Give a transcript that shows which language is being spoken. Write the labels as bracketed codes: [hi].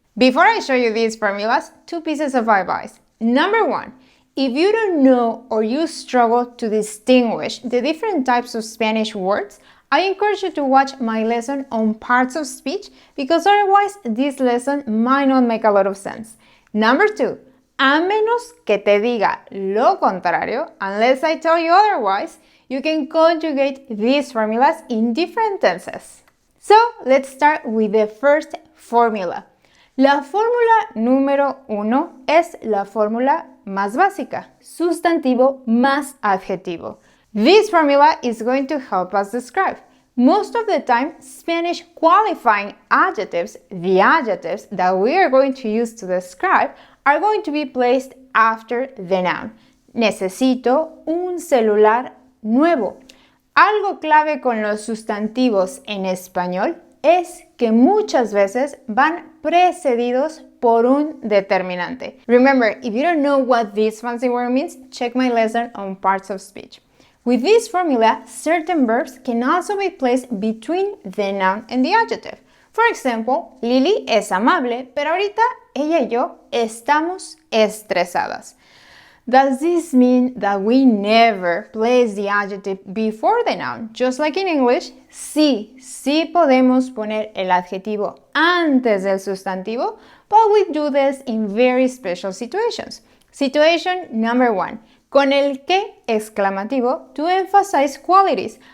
[en] Before I show you these formulas, two pieces of advice. Number one, if you don't know or you struggle to distinguish the different types of Spanish words, I encourage you to watch my lesson on parts of speech because otherwise this lesson might not make a lot of sense. Number two, [es] a menos que te diga lo contrario, [en] unless I tell you otherwise, you can conjugate these formulas in different tenses. So, let's start with the first formula. [es] La fórmula número uno es la fórmula más básica, sustantivo más adjetivo. [en] This formula is going to help us describe. Most of the time, Spanish qualifying adjectives, the adjectives that we are going to use to describe, are going to be placed after the noun. [es] Necesito un celular nuevo. Algo clave con los sustantivos en español es que muchas veces van precedidos por un determinante. [en] Remember, if you don't know what this fancy word means, check my lesson on parts of speech. With this formula, certain verbs can also be placed between the noun and the adjective. For example, [es] Lily es amable, pero ahorita ella y yo estamos estresadas. [en] Does this mean that we never place the adjective before the noun? Just like in English, [es] sí podemos poner el adjetivo antes del sustantivo, [en] but we do this in very special situations. Situation number one, [es] con el que exclamativo [en] to emphasize qualities.